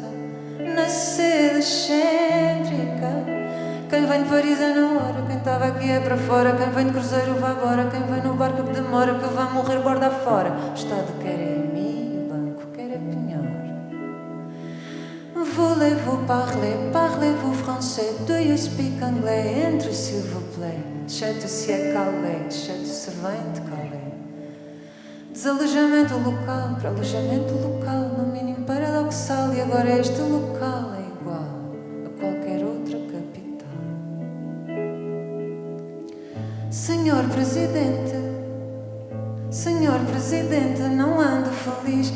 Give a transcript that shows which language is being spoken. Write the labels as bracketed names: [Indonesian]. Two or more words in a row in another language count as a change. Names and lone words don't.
[Portuguese] Na sede excêntrica, quem vem de Paris é na hora, quem estava aqui é para fora, quem vem de cruzeiro vai embora, quem vem no barco que demora, que vai morrer borda fora. O Estado quer é [French] voulez-vous parler? Parlez-vous français? [English] Do you speak [French] anglais? Entre s'il vous plaît. [Portuguese] Chateau-se é Calais, chateau-se vem de Calais. Desalojamento local para alojamento local, no mínimo paradoxal, e agora este local é igual a qualquer outra capital. Senhor Presidente, não ando feliz.